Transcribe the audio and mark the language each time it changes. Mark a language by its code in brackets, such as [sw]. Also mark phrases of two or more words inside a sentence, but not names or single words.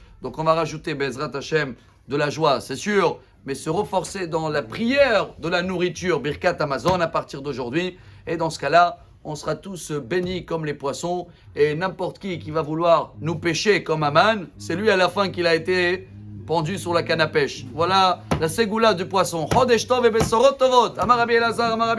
[fr] Donc on va rajouter [he] בעזרת השם [fr] de la joie, c'est sûr, mais se renforcer dans la prière de la nourriture, [he] ברכת המזון [fr] à partir d'aujourd'hui. Et dans ce cas-là, on sera tous bénis comme les poissons. Et n'importe qui va vouloir nous pêcher comme Aman, c'est lui à la fin qu'il a été pendu sur la canne à pêche. Voilà la ségoula du poisson. [he] חודש טוב et בשורות טובות. אמר רבי אלעזר, אמר רבי